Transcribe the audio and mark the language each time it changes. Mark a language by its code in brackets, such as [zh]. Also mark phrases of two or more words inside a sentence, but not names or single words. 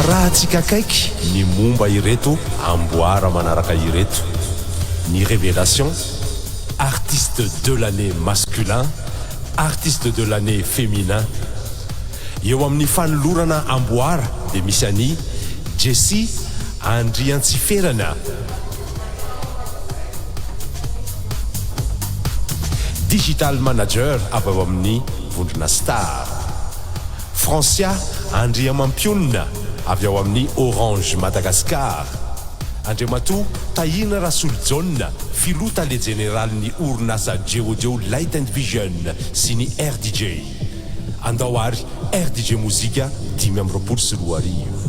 [mg] hitantsika kaiky ny momba ireto amboara manaraka ireto ny [fr] révélation artiste de l'année masculin artiste de l'année féminin [mg] eo amin'ny fanolorana amboara dia misy any Jessie Andriantsiferana [en] digital manager [mg] avy ao amin'ny vondrona Star Francia Andriamampionna avy ao amin'ny Orange Madagascar Andriamatoa Tahina Rasoljona filota le généralny orinasa Geodeo Light and Vision sy ny RDJ andao ary RDJ mozika 5:20